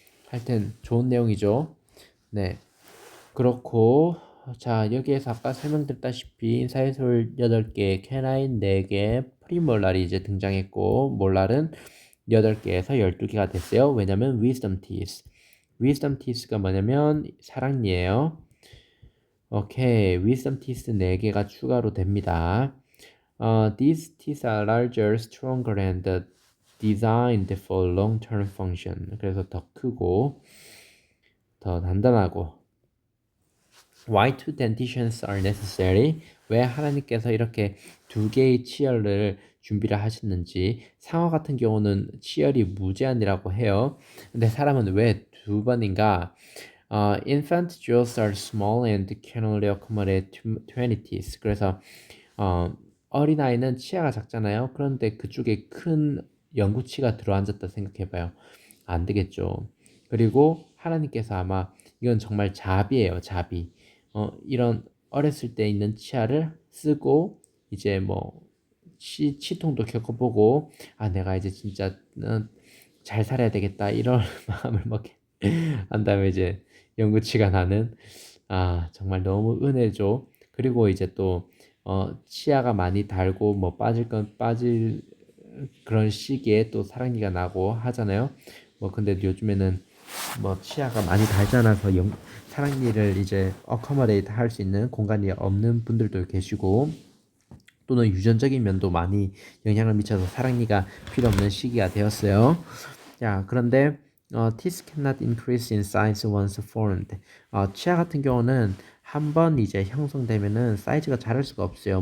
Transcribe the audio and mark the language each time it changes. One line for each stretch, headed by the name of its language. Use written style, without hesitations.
Korean: 하여튼 좋은 내용이죠. 네. 그렇고 자 여기에서 아까 설명드렸다시피 인사이솔 8개, 캐나인 4개, 프리몰랄이 이제 등장했고 몰랄은 8개에서 12개가 됐어요. 왜냐면 wisdom teeth가 뭐냐면 사랑니예요. 오케이,
English: wisdom teeth
Korean: 4개가 추가로 됩니다.
English: These teeth are larger, stronger, and designed for long-term function.
Korean: 그래서 더 크고 더 단단하고.
English: Why two dentitions are necessary?
Korean: 왜 하나님께서 이렇게 두 개의 치열을 준비를 하셨는지. 상어 같은 경우는 치열이 무제한이라고 해요. 근데 사람은 왜 두 번인가?
English: Infant jaws are small and can only accommodate 20 teeth.
Korean: 그래서 어린아이는 치아가 작잖아요. 그런데 그쪽에 큰 영구치가 들어앉았다 생각해봐요. 안 되겠죠. 그리고 하나님께서 아마 이건 정말 자비예요, 자비. 이런 어렸을 때 있는 치아를 쓰고 이제 뭐 치통도 겪어보고 아 내가 이제 진짜 잘 살아야 되겠다 이런 마음을 먹게 한 다음에 이제 영구치가 나는 아 정말 너무 은혜죠. 그리고 이제 또 치아가 많이 달고 뭐 빠질 건 빠질 그런 시기에 또 사랑니가 나고 하잖아요. 뭐 근데 요즘에는 뭐 치아가 많이 닳지 않아서 사랑니를 이제 어커머데이트 할 수 있는 공간이 없는 분들도 계시고 또는 유전적인 면도 많이 영향을 미쳐서 사랑니가 필요 없는 시기가 되었어요. 자, 그런데
English: teeth cannot increase in size once formed.
Korean: 치아 같은 경우는 한 번 이제 형성되면은 사이즈가 자랄 수가 없어요.